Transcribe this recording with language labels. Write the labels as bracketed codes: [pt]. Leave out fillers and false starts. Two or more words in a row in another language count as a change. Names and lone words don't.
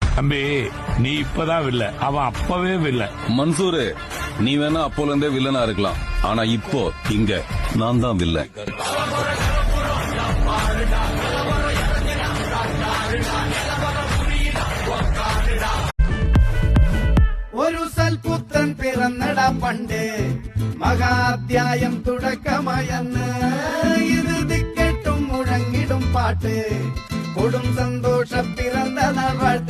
[ta] தம்பி நீ இப்பதான் வில்ல, அவன் அப்பவே வில்ல. மன்சூரு, நீ வேணா அப்போல இருந்தே வில்லனா இருக்கலாம், ஆனா இப்போ இங்க நான் தான் வில்ல. [ml] ഒരു സൽപുത്രൻ പിറന്നടാ പണ്ട്, മഹാധ്യായം തുടക്കമായെന്ന്. ഇത് ദിക്കെട്ടും മുഴങ്ങിടും പാട്ട്, കൊടും സന്തോഷ പിറന്ന നാൾ വാഴ്ത്ത്.